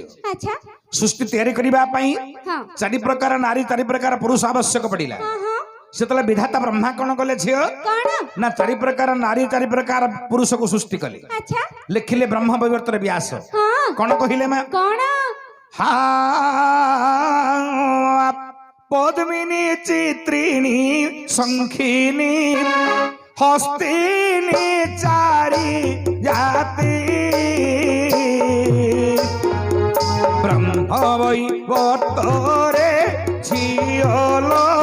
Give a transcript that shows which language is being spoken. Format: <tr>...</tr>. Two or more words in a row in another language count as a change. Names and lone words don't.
<or>ଆଚ୍ଛା ସୃଷ୍ଟି ତିଆରି କରିବା ପାଇଁ ହଁ ଚାରି ପ୍ରକାର ନାରୀ ଚାରି ପ୍ରକାର ପୁରୁଷ ଆବଶ୍ୟକ ପଡିଲା ହଁ ହଁ ସେତେବେଳେ ବିଧାତା ବ୍ରହ୍ମା କଣ କଲେ ଝିଅ କଣ ନା ଚାରି ପ୍ରକାର ନାରୀ ଚାରି ପ୍ରକାର ପୁରୁଷକୁ ସୃଷ୍ଟି କଲେ ଆଚ୍ଛା ଲେଖିଲେ ବ୍ରହ୍ମ ବୈବର୍ତ୍ତର ବ୍ୟାସ ହଁ କଣ କହିଲେ ମା କଣ ହଁ ପଦ୍ମିନୀ ଚିତ୍ରିଣୀ ସଂଖିନୀ ହସ୍ତିନୀ ଚାରି ଜାତି ବ୍ରହ୍ମ ବୈବର୍ତ୍ତରେ ଝିଅଲୋ</or>